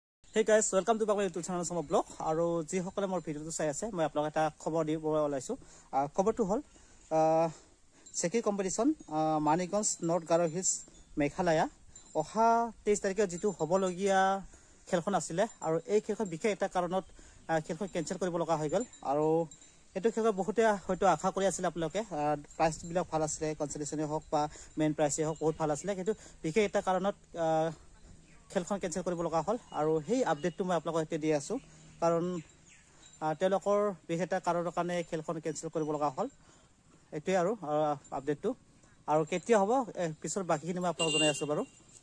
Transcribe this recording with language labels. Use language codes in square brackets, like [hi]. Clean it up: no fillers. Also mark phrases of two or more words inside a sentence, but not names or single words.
[en] Hey guys, welcome to my YouTube channel Sama Blog. [as] আৰু যি সকলে মোৰ ভিডিঅ' টো চাই আছে মই আপোনালোক এটা খবৰ দি ওলাইছো. খবৰ টো হ'ল Cheki কম্পিটিচন Maniganj North Garo Hills Meghalaya অহা 23 তাৰিখে যিটো হ'বলগীয়া খেলখন আছিলে আৰু এই খেলখন বিশেষ এটা কাৰণত খেলখন কেনচেল কৰিব লগা হৈ গ'ল আৰু এইটো খেলখন বহুতে হয়তো আশা কৰি আছিল আপোনালোকে প্ৰাইজ বিলাক ভাল আছিল কনসোলেশনে হক বা মেইন প্ৰাইজে হক বহুত ভাল আছিল কিন্তু বিশেষ এটা কাৰণত খেলখন কেনসেল কৰিব লগা হল আৰু সেই আপডেটটো মই আপোনালোকক এতিয়া দি আছো কাৰণ তেওঁলোকৰ বিশেষ এটা কাৰণৰ কাৰণে খেলখন কেনসেল কৰিব লগা হল এটোই আৰু আপডেটটো আৰু কেতিয়া হ'ব পিছৰ বাকিখিনি মই আপোনালোকক জনাই আছো বাৰু